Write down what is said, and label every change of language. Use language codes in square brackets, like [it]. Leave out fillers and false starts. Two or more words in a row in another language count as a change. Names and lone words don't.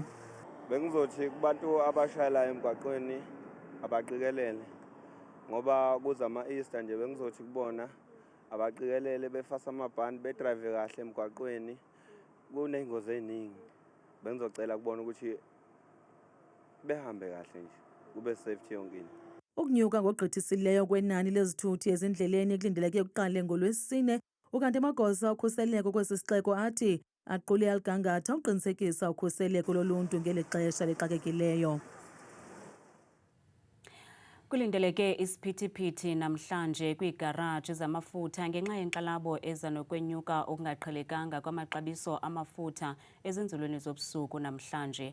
[zu] Bengizothi kubantu abashayela emgwaqweni abaqikelele ngoba kuza ama-Easter nje, bengizothi kubona abaqikelele befasa amabhande bedrive kahle emgwaqweni. Kuney'ngozi ey'ningi, bengizocela kubona ukuthi behambe kahle nje kube safety yonkini. [xh] Ukunyuka ngogqithisileyo kwenani lezithuthi ezindleleni kulindeleke kuqale ngoLwesine, ukanti amagosa okhuseleko kwesi sixeko athi aqule aligangatha uqinisekisa ukhuseleko loluntu ngeli xesha lixakekileyo. Kulindeleke isiphithiphithi namhlanje kwiigaraji zamafutha ngenxa yenkxalabo eza nokwenyuka okungaqhelekanga kwamaxabiso amafutha ezinzulwini zobusuku namhlanje.